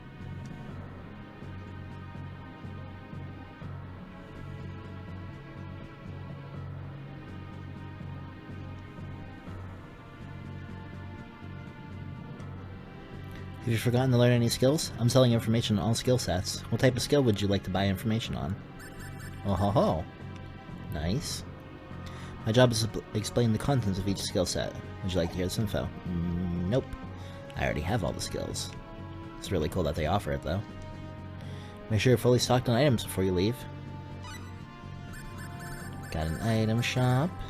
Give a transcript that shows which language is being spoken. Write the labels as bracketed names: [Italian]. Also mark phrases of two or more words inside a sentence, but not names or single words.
[English] Have you forgotten to learn any skills? I'm selling information on all skill sets. What type of skill would you like to buy information on? Oh ho ho. Nice. My job is to explain the contents of each skill set. Would you like to hear this info? Nope. I already have all the skills. It's really cool that they offer it, though. Make sure you're fully stocked on items before you leave. Got an item shop.